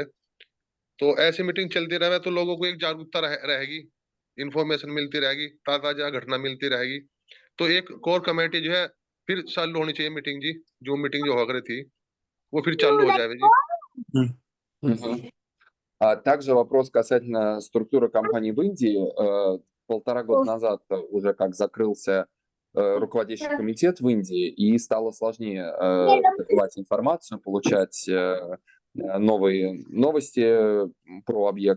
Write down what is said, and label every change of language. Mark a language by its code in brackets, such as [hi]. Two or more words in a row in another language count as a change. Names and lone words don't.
[hi] तो ऐसी मीटिंग चलती रहे तो लोगों को एक जागरूकता रहेगी, इंफॉर्मेशन मिलती रहेगी, ताजा घटना मिलती रहेगी। तो एक [en] core committee [hi] जो है फिर चालू होनी चाहिए मीटिंग जी, जो मीटिंग जो हो रही थी वो फिर चालू हो जाए जी। [ru] А также вопрос касательно структуры компании в Индии. 1,5 года назад уже как закрылся руководящий комитет в Индии, и стало сложнее добывать информацию, получать новые новости про объект.